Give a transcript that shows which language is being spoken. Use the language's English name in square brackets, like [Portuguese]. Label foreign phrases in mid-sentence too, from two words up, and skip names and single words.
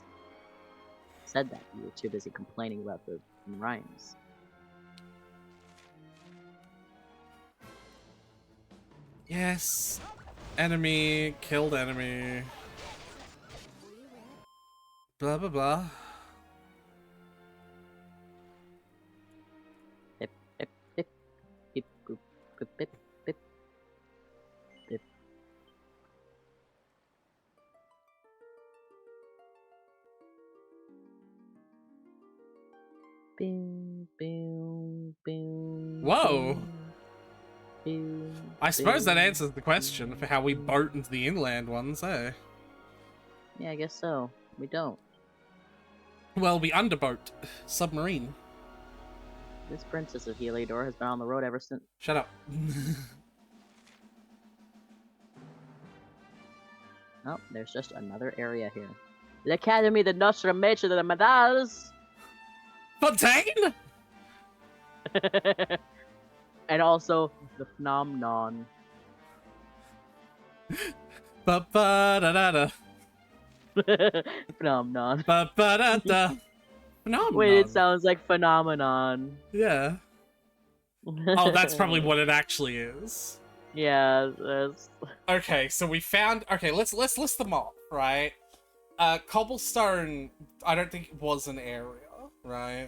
[English] Said that you were too busy complaining about the rhymes. Yes. Enemy, killed enemy. Blah, blah, blah. Bip, bip, bip, bip, boop, bip, bip, bip, bip. Boom, boom, boom. Whoa! Boom, I suppose that boom. answers the question for how we boat into the inland ones, eh? Yeah, I guess so. We don't. Well, we underboat. Submarine. This princess of Heliodor has been on the road ever since. Shut up. Oh, there's just another area here. The Academy de Nostra Maître de la Medals! Fontaine? And also, the Phenomenon. Ba-ba-da-da-da. Phenomenon. Ba-ba-da-da. Phenomenon. Wait, it sounds like Phenomenon. Yeah. Oh, that's probably what it actually is. Yeah, that's... Okay, so we found... Okay, let's list them off, right? Cobblestone, I don't think it was an area, right?